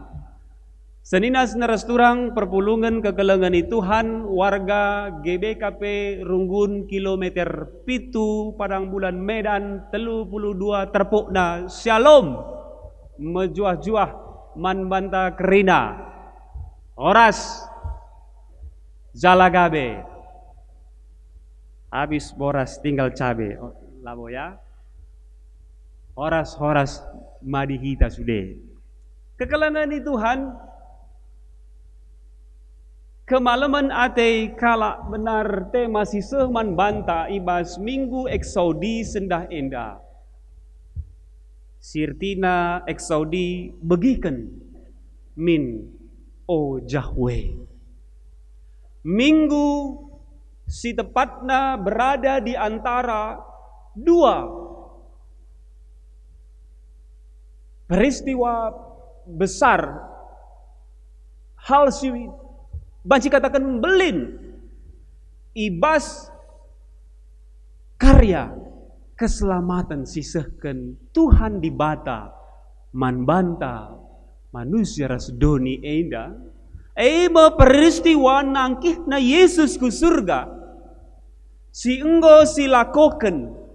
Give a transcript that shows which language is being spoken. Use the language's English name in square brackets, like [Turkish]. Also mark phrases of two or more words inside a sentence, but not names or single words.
[Batak Karo] Seninas nerasturang perpulungan kegelengan Tuhan warga GBKP Runggun kilometer pitu Padang Bulan Medan 32 terpukna Shalom mejuah-juah man banta kerina [Batak Toba] oras jalagabe [Indonesian] habis boras tinggal cabe [Batak Karo] labo ya [Batak Toba] horas madihita sude [Batak Karo] kekelangan Tuhan kemalaman ate kalak benar te masih sehman banta ibas minggu eksaudi sendah enda sirtina eksaudi begiken min o Jahwe. [Indonesian] Minggu si tepatna berada di antara dua peristiwa besar [Batak Karo] hal si banci katakan belin ibas [Indonesian] karya keselamatan [Batak Karo] sisehken Tuhan di bata man banta manusia rasdoni enda ema peristiwa nangkih na Yesus ku surga si enggo silakoken